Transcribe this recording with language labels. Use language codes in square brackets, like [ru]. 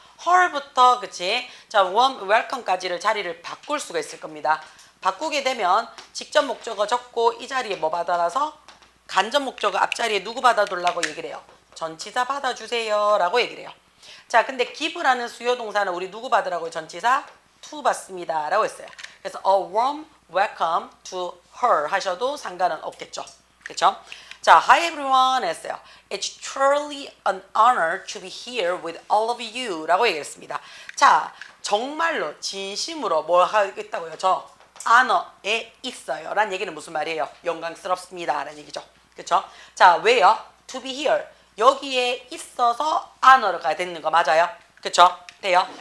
[ko] her부터, 그치? 자, warm, welcome까지를 자리를 바꿀 수가 있을 겁니다. 바꾸게 되면 직접 목적어 적고 이 자리에 뭐 받아놔서 간접 목적어 앞자리에 누구 받아둘라고 얘기를 해요? 전치사 받아주세요. 라고 얘기를 해요. 자, 근데 give라는 수요동사는 우리 누구 받으라고요? 전치사 to 받습니다. 라고 했어요. 그래서 [en] a warm welcome to her [ko] 하셔도 상관은 없겠죠. 그렇죠? 자, [en] hi everyone [ko] 했어요. [en] It's truly an honor to be here with all of you [ko] 라고 얘기했습니다. 자, 정말로 진심으로 뭐 하겠다고요? 저 honor에 있어요. 라는 얘기는 무슨 말이에요? 영광스럽습니다. 라는 얘기죠. 그렇죠? 자, 왜요? to be here. 여기에 있어서 honor가 되는 거 맞아요? 그렇죠? 돼요?